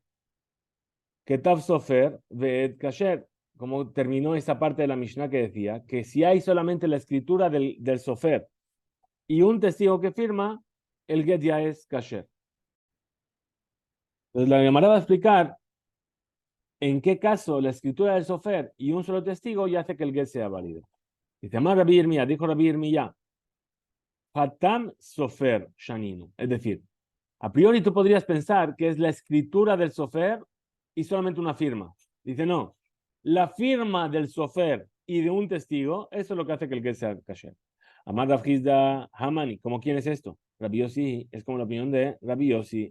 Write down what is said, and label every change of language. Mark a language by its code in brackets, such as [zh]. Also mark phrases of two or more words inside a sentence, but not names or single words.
[he] כתב סופר ועד כשר, [es] como terminó esa parte de la Mishnah que decía que si hay solamente la escritura del Sofer y un testigo que firma, el get ya es Kasher. Entonces la Gemara va a explicar en qué caso la escritura del Sofer y un solo testigo ya hace que el get sea válido. Dice, [he] אמר רבי ירמיה, [es] dijo Rabbi Yirmiyah, [he] חתם סופר שנינו. [es] Es decir, a priori tú podrías pensar que es la escritura del Sofer y solamente una firma. Dice, no, la firma del Sofer y de un testigo, eso es lo que hace que el get sea kasher. [he] אמר רב חסדא כמאן, [es] ¿cómo quién es esto? Rabbi Yossi, es como la opinión de Rabbi Yossi.